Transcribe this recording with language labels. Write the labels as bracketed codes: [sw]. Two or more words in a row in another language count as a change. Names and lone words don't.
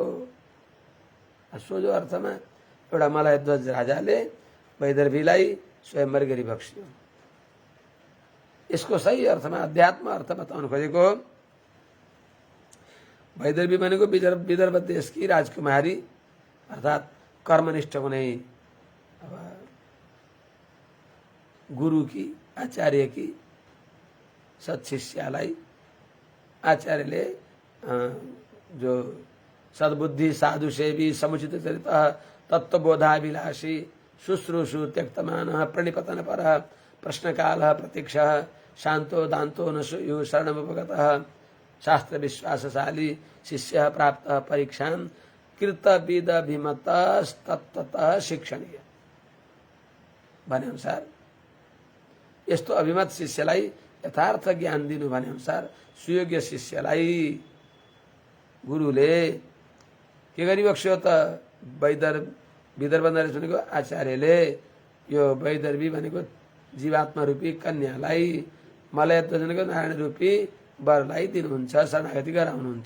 [ne] सोझो अर्थमा एउटा मलय ध्वज राजाले वैदर्भीलाई स्वयंवर गरिबक्स्यो। यसको सही अर्थमा अध्यात्म अर्थ बताउनु खोजेको, वैदर्भी भनेको विदर्भ देशकी राजकुमारी, अर्थात् कर्मनिष्ठ हुने गुरु की आचार्य की सत्शिष्यालाई आचार्यले जो [sa] सद्बुद्धि साधु सेवी समुचित चरित तत्वबोधाभिलाषी शुश्रूषु त्यक्तमान प्रणिपतन पर प्रश्नकाल प्रतीक्ष शांतो दांतो न सुयु शरणमुपगत शास्त्र विश्वासशाली शिष्य प्राप्त परीक्षा कृतविद अभिमत तत्वतः शिक्षणीय [ne] भने अनुसार यस्तो अभिमत शिष्यलाई यथार्थ ज्ञान दिनु भने अनुसार सुयोग्य शिष्यलाई गुरुले के गरिबक्स्यो त विदर्भ नरेश भनेको आचार्यले यो वैदर्भी भनेको जीवात्मा रूपी कन्यालाई मलय भनेको नारायण रूपी वरलाई दिनुहुन्छ, शरणागति गराउनुहुन्छ।